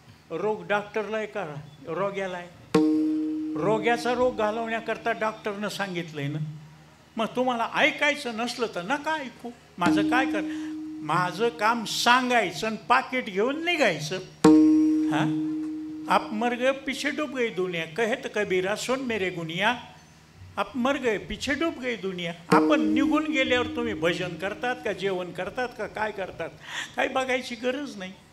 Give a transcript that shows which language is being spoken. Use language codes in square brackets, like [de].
[mr] रोग डॉक्टरला आहे का रोग्याला आहे? रोग्याचा रोग घालवण्याकरता डॉक्टरनं सांगितलंय ना. मग तुम्हाला ऐकायचं नसलं तर नका ऐकू. माझं काय कर, माझं काम सांगायचं आणि पाकिट घेऊन निघायचं. [hi] हां, आप मर गए पीछे डूब गई दुनिया, कहत कबीरा सुन मेरे गुनिया. आप मर गए पीछे डूब गई दुनिया. [mr] आपण निघून गेल्यावर तुम्ही भजन करतात का, जेवण करतात का, काय करतात, काही बघायची गरज नाही.